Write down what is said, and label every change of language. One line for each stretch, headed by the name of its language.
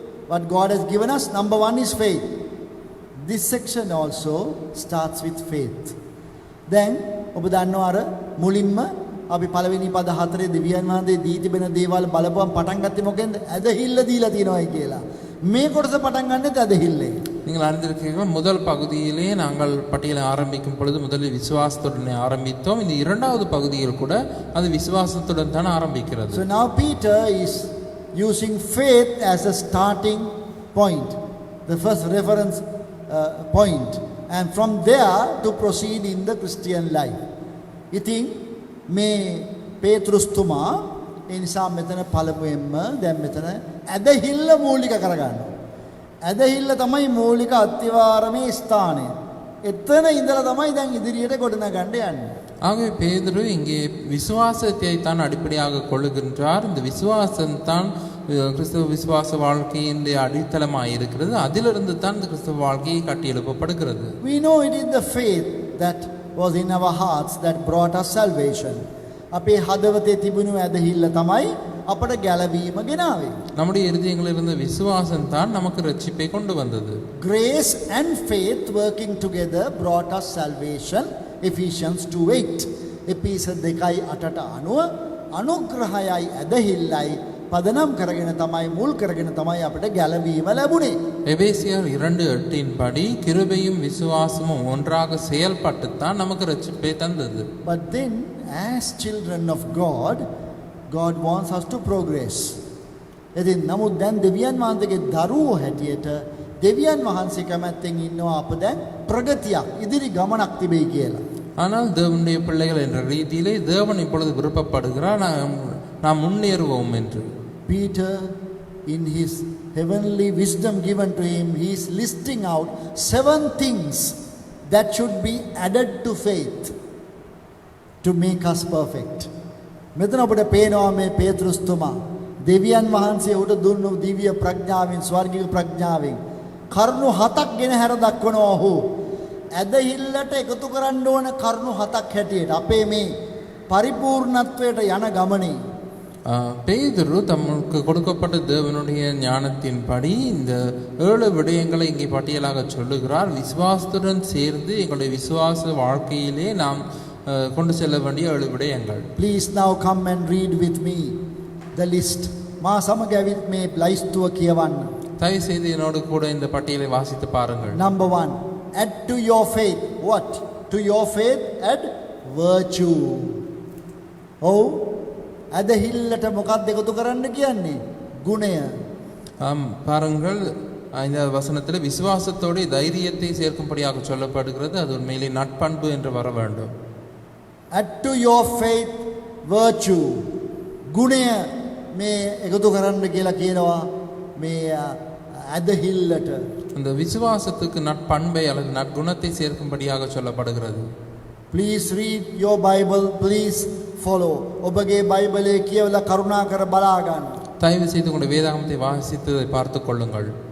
English: What God has given us, number 1 is faith. This section also starts with faith.
Sinhala: Then ඔබ දන්නවා අර මුලින්ම අපි පළවෙනි පද 4 දෙවියන් වහන්සේ දී තිබෙන දේවල් බලපුවම පටන් ගත්තේ මොකෙන්ද? ඇදහිල්ල දීලා තියෙනවායි කියලා. මේ කොටස පටන් ගන්නෙත් ඇදහිල්ලේ.
Tamil: நீங்கள் அறிந்திருக்கிறீர்கள் முதல் பகுதியிலே நாங்கள் பட்டியலை ஆரம்பிக்கும் பொழுது முதலில் விசுவாசத்துடன் ஆரம்பித்தோம். இந்த இரண்டாவது பகுதியில் கூட அது விசுவாசத்துடன் தான் ஆரம்பிக்கிறது.
English: So now Peter is using faith as a starting point, the first reference point, and from there to proceed in the Christian life.
Sinhala: ඉතින් මේ පේතෘස්තුමා ඒ නිසා මෙතන පළමුවෙන්ම දැන් මෙතන ඇදහිල්ල මූලික කරගන්නවා. ඇදහිල්ල තමයි මූලික අත්‍යවාරමේ ස්ථානය. එතන ඉඳලා තමයි දැන් ඉදිරියට ගොඩනගන්න යන්නේ.
Tamil: ஆகவே பேதுரு இங்கே விசுவாசத்தை தான் அடிப்படையாக கொள்ளுகின்றார். இந்த விசுவாசம் தான் கிறிஸ்தவ விசுவாச வாழ்க்கையின் அடித்தளமாக இருக்கிறது. அதிலிருந்து தான் இந்த கிறிஸ்தவ வாழ்க்கையை கட்டி எழுப்பப்படுகிறது.
English: We know it is the faith that was in our hearts that brought us salvation.
Sinhala: අපේ හදවතේ තිබුණු ඇදහිල්ල තමයි අපට ගැලවීම ගෙනාවේ.
Tamil: நம்முடைய இருதயங்களில் இருந்த விசுவாசம் தான் நமக்கு ரட்சிப்பை கொண்டு வந்தது.
English: Grace and faith working together brought us salvation. Ephesians 2:8.
Sinhala: එපිස 2:8ට අනුව අනුග්‍රහයයි ඇදහිල්ලයි පදනම් කරගෙන තමයි මුල් කරගෙන තමයි අපිට ගැලවීම ලැබුණේ.
Tamil: எபேசியர் 2:8 படி கிருபையும் விசுவாசமும் ஒன்றாக செயல்பட்டு தான் நமக்கு ரட்சிப்பை தந்தது.
English: But then as children of God, God wants us to progress.
Sinhala: ඉතින් නමුත් දැන් දෙවියන් වහන්සේගේ දරුවෝ හැටියට දෙවියන් වහන්සේ කැමැත්තෙන් ඉන්නවා අප දැන් ප්‍රගතියක් ඉදිරි ගමනක් තිබෙයි කියලා.
Tamil: ஆனால் தேவனுடைய பிள்ளைகள் என்ற ரீதியிலே தேவன் இப்பொழுது விருப்பப்படுகிறார் நாம் முன்னேறுவோம் என்று.
English: Peter, in his heavenly wisdom given to him, he is listing out 7 things that should be added to faith to make us perfect.
Sinhala: මෙතන අපිට පේනවා මේ පේතෘස්තුමා දෙවියන් වහන්සේ උට දුන්නු දිව්‍ය ප්‍රඥාවෙන් ස්වර්ගික ප්‍රඥාවෙන් කරුණු 7ක් ගෙන හැර දක්වනවා. ඔහු ඇදහිල්ලට එකතු කරන්න ඕන කරුණු 7ක් හැටියට අපේ මේ පරිපූර්ණත්වයට යන ගමනේ
Tamil: பேதுரு தமக்கு கொடுக்கப்பட்ட தேவனுடைய ஞானத்தின்படி இந்த 7 விடயங்களை இங்கே பட்டியலாக சொல்லுகிறார். விசுவாசத்துடன் சேர்ந்து எங்களுடைய விசுவாச வாழ்க்கையிலே நாம் கொண்டு செல்ல வேண்டிய 7 விடயங்கள்.
English: Please now come and read with me the list.
Sinhala: මා සමග ඇවිත් මේ ලයිස්තුව කියවන්න.
Tamil: தயவு செய்து என்னோடு கூட இந்த பட்டியலை வாசித்து பாருங்கள்.
English: Number 1, add to your faith. What? To your faith add virtue.
Sinhala: Oh, ඇදහිල්ලට මොකක්ද එකතු කරන්න කියන්නේ? ගුණය.
Tamil: பாருங்கள், இந்த வசனத்தில் விசுவாசத்தோடு தைரியத்தை சேர்க்கும்படியாக சொல்லப்படுகிறது. அது உண்மையிலே நட்பண்பு என்று வர வேண்டும்.
English: Add to your faith virtue.
Sinhala: ගුණය මේ එකතු කරන්න කියලා කියනවා මේ ඇදහිල්ලට.
Tamil: அந்த விசுவாசத்துக்கு நட்பண்பை அல்லது நற்குணத்தை சேர்க்கும்படியாக சொல்லப்படுகிறது.
English: Please read your Bible. Please follow.
Sinhala: ඔබගේ බයිබලයේ කියවලා කරුණාකර බලා ගන්න.
Tamil: தயவு செய்து உங்களுடைய வேதாகமத்தை வாசித்து பார்த்து கொள்ளுங்கள்.